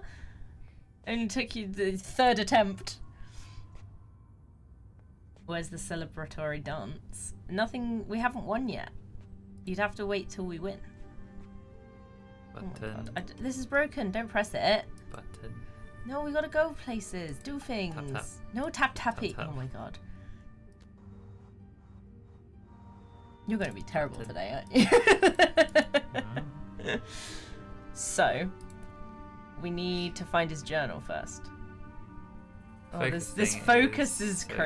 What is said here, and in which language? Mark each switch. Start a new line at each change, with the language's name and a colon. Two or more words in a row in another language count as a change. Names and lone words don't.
English: Only took you the 3rd attempt. Where's the celebratory dance? Nothing, we haven't won yet. You'd have to wait till we win. Button. Oh my God. This is broken, don't press it. Button. No, we gotta go places, do things. Tap, tap. No tappy. Tap, tap. Oh my God. You're gonna be terrible today, aren't you? So, we need to find his journal first. Oh, this focus is so